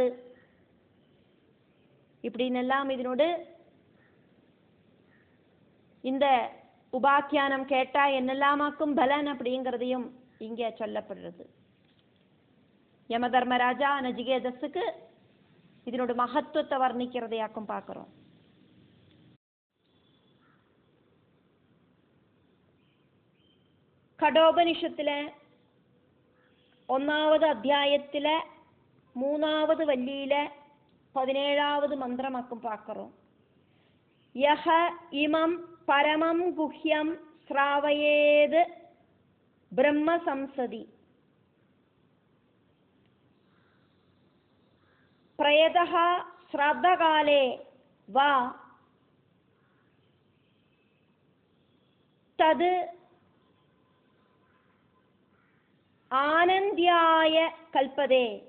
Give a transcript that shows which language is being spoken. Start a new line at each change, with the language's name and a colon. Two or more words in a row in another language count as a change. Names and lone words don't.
Tamil: இப்படின்னெல்லாம் இதனோடு இந்த உபாக்கியானம் கேட்டா என்னெல்லாமாக்கும் பலன் அப்படிங்கிறதையும் இங்கே சொல்லப்படுறது. யமதர்மராஜா நஜிகேதஸுக்கு இதனோட மகத்துவத்தை வர்ணிக்கிறதையாக்கும் பார்க்கிறோம். கடோபநிஷத்திலே 1ஆமத் அத்தியாயத்திலே 3ஆமத் வல்லியிலே 17ஆமத் மந்திரமாக்கும் பாக்கறோம்.
Sanskrit: യഹ ഇമം പരമം ഗുഹ്യം ശ്രാവയേത് ബ്രഹ്മസംസദി പ്രയതഃ ശ്രാദ്ധകാലേ വാ തത് ആനന്ദ്യായ കൽപ്പതേ.